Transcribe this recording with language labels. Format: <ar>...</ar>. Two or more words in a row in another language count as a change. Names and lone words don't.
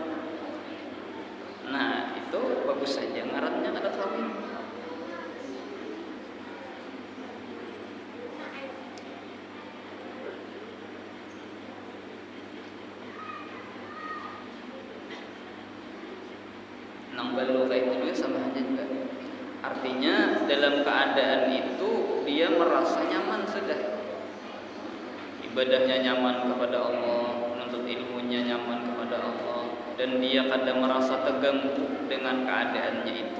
<bjn>Nah itu bagus saja ngarannya kada kawin. Nang balu kayak itu juga sama aja juga.</bjn> <id>Artinya dalam keadaan itu dia merasa nyaman sudah. Ibadahnya nyaman kepada Allah, menuntut ilmunya nyaman kepada Allah, dan dia kadang merasa terganggu dengan keadaannya itu.</id>